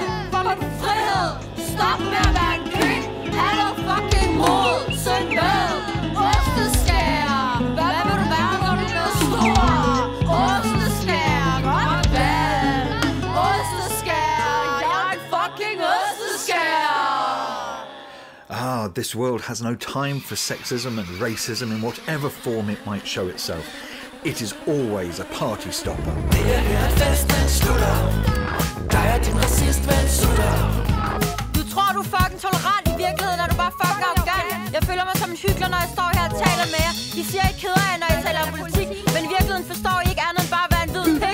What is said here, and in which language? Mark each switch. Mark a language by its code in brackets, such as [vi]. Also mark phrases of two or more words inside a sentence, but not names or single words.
[da] For min frihed. Stop med at være en kvik. Ha' noget fucking mod. Synd med. Osteskærer. Hvad vil du være, når du bliver stor? Osteskærer. Godt valg. Osteskærer. Jeg er en fucking osteskærer. [en] Ah, this world has no time for sexism and racism in whatever form it might show itself. It is always a party stopper. [da] Det er her, at festen slutter. Der er din racistven sutter. Du tror, du er fucking tolerant. I virkeligheden er du bare fucking arrogant. Jeg føler mig som en hyggelig, når jeg står her og taler med jer. I siger, I keder jer, når jeg taler om politik. Men i virkeligheden forstår I ikke andet end bare at være en hvid pik.